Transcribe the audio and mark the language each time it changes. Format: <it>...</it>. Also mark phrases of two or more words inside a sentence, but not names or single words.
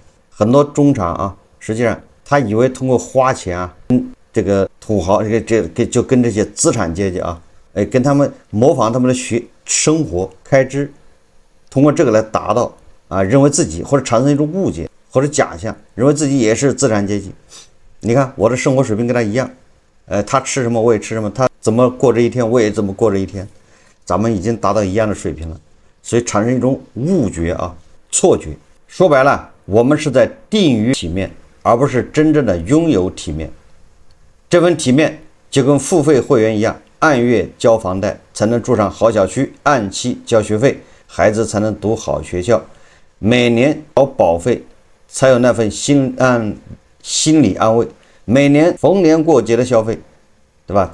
<zh>很多中產啊，實際上他以為通過花錢啊，這個土豪就跟這些資產階級啊，跟他們模仿他們的生活開支，通過這個來達到啊，認為自己或者產生一種誤解或者假象，認為自己也是資產階級。你看我的生活水平跟他一樣，他吃什麼我也吃什麼，他怎麼過這一天我也怎麼過這一天，咱們已經達到一樣的水平了，所以產生一種誤覺啊，錯覺。說白了，我們是在定於體面，而不是真正的擁有體面。這份體面就跟付費會員一樣，按月交房貸才能住上好小區，按期交學費，孩子才能讀好學校，每年交保費才有那份心理安慰，每年逢年過節的消費，對吧？</zh>